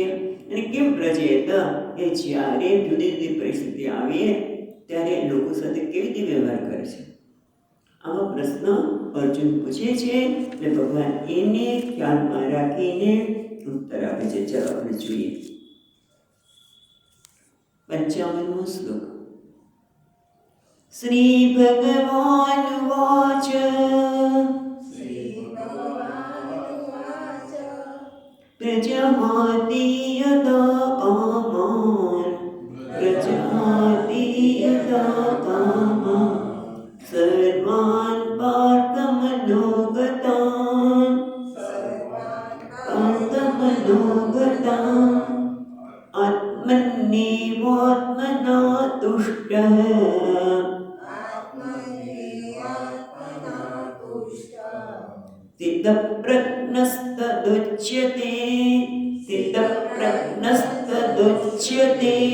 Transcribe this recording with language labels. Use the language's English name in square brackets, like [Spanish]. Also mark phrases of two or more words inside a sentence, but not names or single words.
[Gujarati] અને કેમ પ્રચેત એ જ્યારે જુદી જુદી પરિસ્થિતિ આવે ત્યારે લોકો સાથે કેવી રીતે વ્યવહાર કરે છે, આવા પ્રશ્ન અર્જુન પૂછે છે. એટલે ભગવાન એને ખ્યાલમાં રાખીને ઉત્તર આપે છે. ચાલો આપણે જોઈએ 55મો શ્લોક. [Sanskrit] श्री भगवान वाच प्रजहाति यदा कामान प्रजहाति यदा कामान सर्वान पार्थमनोगतान आत्मन्येवात्मना तुष्टः स्थितप्रज्ञस्तदुच्यते स्थितप्रज्ञस्तदुच्यते.